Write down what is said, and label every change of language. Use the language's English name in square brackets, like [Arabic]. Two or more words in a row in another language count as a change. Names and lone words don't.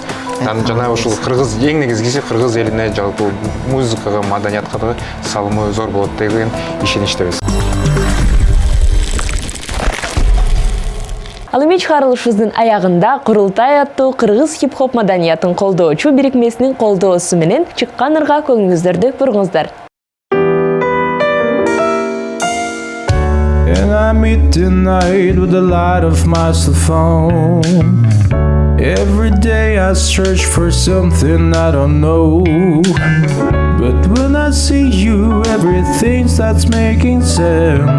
[Kyrgyz] Жана ушул кыргыз эң негизгиси кыргыз элине жалпы музыкага, маданиятка да салымы зор болот деген ишеничтебиз. Ал эми чыгарылышыбыздын аягында Курултай аттуу кыргыз хип-хоп маданиятын колдоочу бирикмесинин колдоосу менен чыккан ырга көңүлүңүздөрдү бургуңуздар. [English] And I meet the night with the light of my cell phone. Every day I search for something I don't know. But when I see you, everything starts making sense.